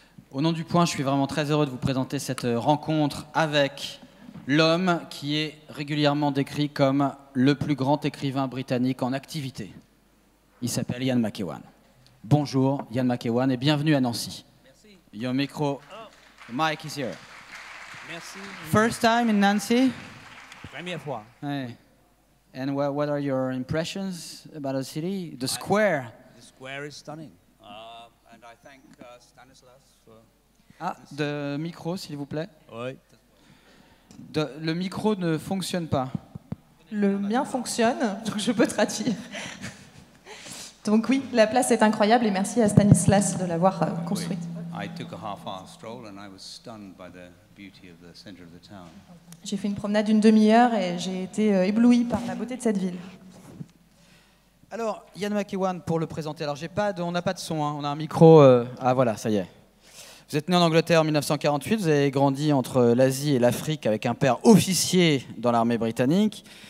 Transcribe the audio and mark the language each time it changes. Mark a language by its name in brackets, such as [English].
[French] Au nom du Point, je suis vraiment très heureux de vous présenter cette rencontre avec l'homme qui est régulièrement décrit comme le plus grand écrivain britannique en activité. Il s'appelle Ian McEwan. Bonjour Ian McEwan et bienvenue à Nancy. Merci. [English] Your micro, the mic is here. [French] Merci. [English] First time in Nancy? [French] Première fois. Hey. [English] And what are your impressions about the city? The square? The square is stunning. And I thank Stanislas for... [French] Ah, de micro s'il vous plaît. Oui. Le micro ne fonctionne pas. Le mien fonctionne, donc je peux traduire. Donc oui, la place est incroyable et merci à Stanislas de l'avoir construite. [English] I took a half-hour stroll and I was stunned by the beauty of the center of the town. [French] J'ai fait une promenade d'une demi-heure et j'ai été ébloui par la beauté de cette ville. Alors, Ian McEwan, pour le présenter, alors on n'a pas de son, hein, on a un micro, ah voilà, ça y est. Vous êtes né en Angleterre en 1948, vous avez grandi entre l'Asie et l'Afrique avec un père officier dans l'armée britannique.